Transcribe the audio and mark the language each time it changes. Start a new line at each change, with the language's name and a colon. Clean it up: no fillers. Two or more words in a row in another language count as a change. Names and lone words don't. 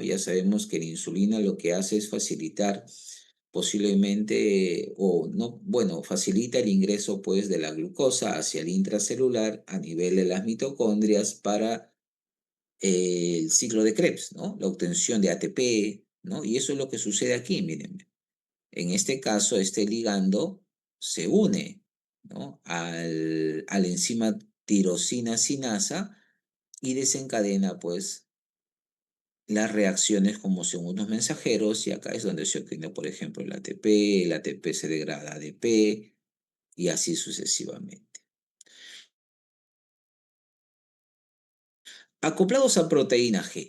Spanish: Ya sabemos que la insulina lo que hace es facilitar posiblemente, o no, bueno, facilita el ingreso pues de la glucosa hacia el intracelular a nivel de las mitocondrias para el ciclo de Krebs, ¿no? La obtención de ATP, ¿no? Y eso es lo que sucede aquí, miren. En este caso, este ligando se une, ¿no? al enzima tirosina sinasa y desencadena, pues, las reacciones como segundos mensajeros, y acá es donde se obtiene, por ejemplo, el ATP se degrada a ADP, y así sucesivamente. Acoplados a proteína G.